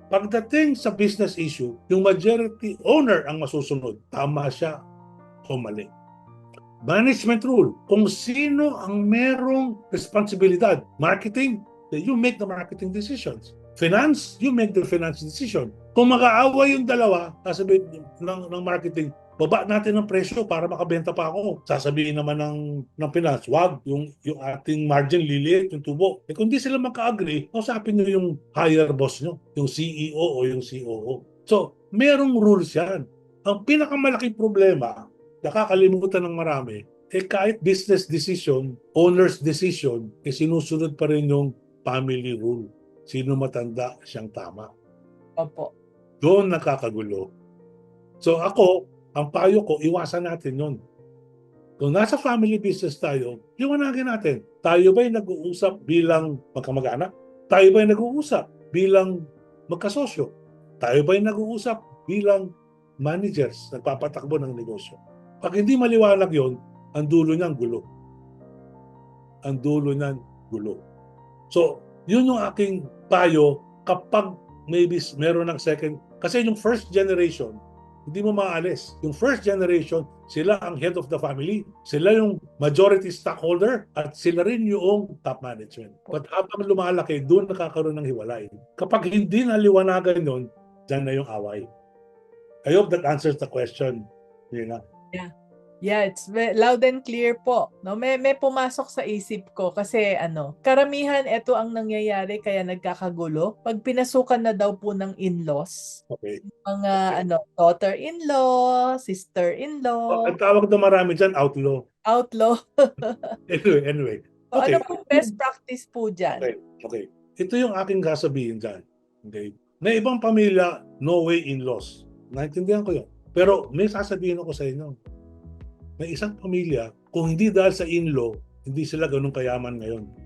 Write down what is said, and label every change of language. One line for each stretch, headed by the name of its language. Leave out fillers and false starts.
Filipino: Pagdating sa business issue, yung majority owner ang masusunod. Tama siya o mali.
English: Management rule.
Filipino: Kung sino ang merong responsibilidad.
English: Marketing, you make the marketing decisions. Finance, you make the finance decision.
Filipino: Kung mag-aaway yung dalawa, sasabihin ng marketing, baba natin ang presyo para makabenta pa ako. Sasabihin naman ng finance, wag, yung ating margin liliit, yung tubo. Kung di sila magka-agree, usapin nyo yung higher boss nyo, yung CEO o yung COO. So, merong rules yan. Ang pinakamalaking problema, nakakalimutan ng marami, kahit business decision, owner's decision, sinusunod pa rin yung family rule. Sino matanda, siyang tama. Opo. Doon nakakagulo. So ako, ang payo ko, iwasan natin yun. Kung nasa family business tayo, liwanagin natin. Tayo ba'y nag-uusap bilang magkamag-anak? Tayo ba'y nag-uusap bilang magkasosyo? Tayo ba'y nag-uusap bilang managers, nagpapatakbo ng negosyo? Pag hindi maliwanag yun, ang dulo niyan gulo. Ang dulo niyan gulo. So, yun yung aking payo kapag maybe meron ng second. Kasi yung first generation, hindi mo maalis. Yung first generation, sila ang head of the family. Sila yung majority stockholder at sila rin yung top management. But habang lumalaki, doon nakakaroon ng hiwalay. Kapag hindi naliwanagan yun, dyan na yung away.
English: I hope that answers the question. Nina. Yeah, it's loud and clear po.
Filipino: No, may pumasok sa isip ko kasi karamihan ito ang nangyayari kaya nagkakagulo pag pinasukan na daw po ng in-laws.
English: Okay.
Filipino: Mga daughter-in-law, sister-in-law. Ang tawag na marami dyan, outlaw.
English: Outlaw. Anyway. So, Okay.
Filipino: ano po best practice po dyan? Okay. Ito yung aking sasabihin dyan. Okay. May ibang pamilya, no way in-laws. Naintindihan ko yun. Pero may sasabihin ako sa inyo. May isang pamilya, kung hindi dahil sa in-law, hindi sila ganun kayaman ngayon.